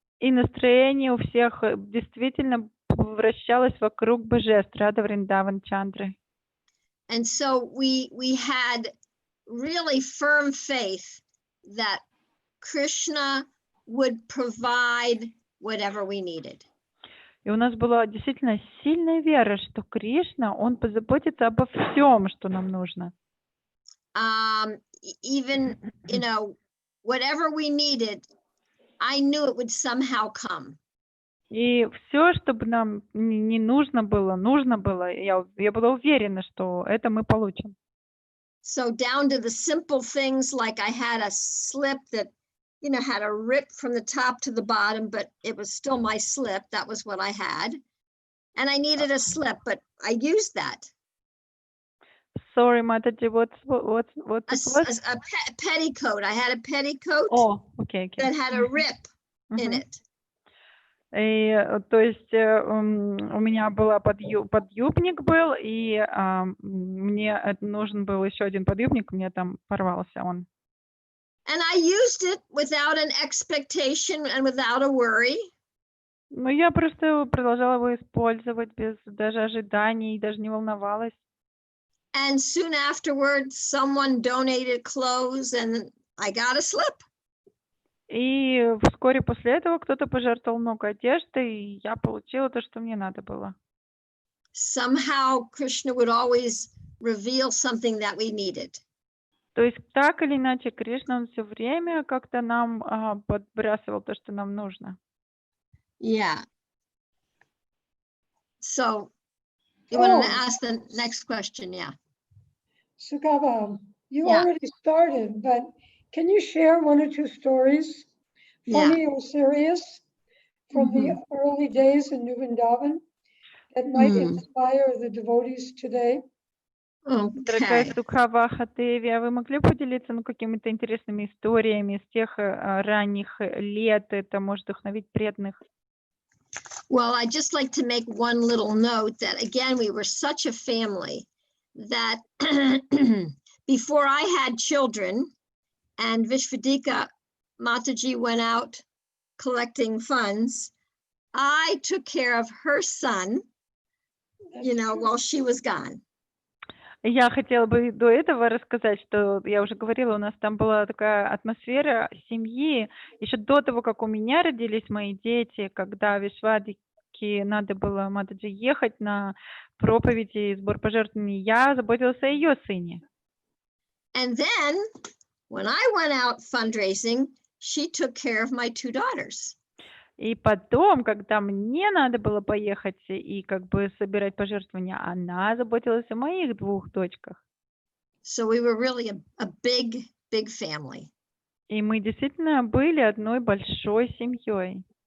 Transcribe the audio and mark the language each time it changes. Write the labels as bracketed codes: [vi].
[ru] И настроение у всех действительно вращалось вокруг божеств Рада Вриндаван Чандры. [en] And so we had really firm faith that Krishna would provide whatever we needed. [ru] И у нас была действительно сильная вера, что Кришна, он позаботится обо всем, что нам нужно. [en] Even, whatever we needed, I knew it would somehow come. [ru] И все, что бы нам не нужно было, я была уверена, что это мы получим. [en] So down to the simple things, like I had a slip that, had a rip from the top to the bottom, but it was still my slip. That was what I had. And I needed a slip, but I used that. Sorry, Mataji, what it was? A petticoat. I had a petticoat Oh, okay. that had a rip in it. [ru] И, то есть, у меня была подъюбник был, и мне нужен был еще один подъюбник, у меня там порвался он. [en] And I used it without an expectation and without a worry. [ru] Но я просто продолжала его использовать без даже ожиданий, даже не волновалась. [en] And soon afterwards, someone donated clothes and I got a slip. [ru] И вскоре после этого кто-то пожертвовал много одежды, и я получила то, что мне надо было. [en] Somehow Krishna would always reveal something that we needed. [ru] То есть так или иначе Кришна, он все время как-то нам подбрасывал то, что нам нужно. [en] Yeah. So you want to Oh. ask the next question? Yeah. Sugava, you Yeah. already started, but can you share one or two stories, funny or serious, from the early days in New Vrindavan that might inspire the devotees today? [ru] Дорогая [en] Okay. [ru] Сукхава Деви, а вы могли поделиться какими-то интересными историями с тех ранних лет? Это может вдохновить преданных. [en] Well, I'd just like to make one little note that, again, we were such a family that before I had children and Vishvadika Mataji went out collecting funds, I took care of her son, while she was gone. [ru] Я хотела бы до этого рассказать, что я уже говорила, у нас там была такая атмосфера семьи, еще до того, как у меня родились мои дети, когда Вишвадике надо было Матаджи ехать на проповеди и сбор пожертвований, я заботилась о ее сыне. [en] And then when I went out fundraising, she took care of my two daughters. [ru] И потом, когда мне надо было поехать и собирать пожертвования, она заботилась о моих двух дочках. [en] So we were really a big, big family. [ru] И мы действительно были одной большой семьей.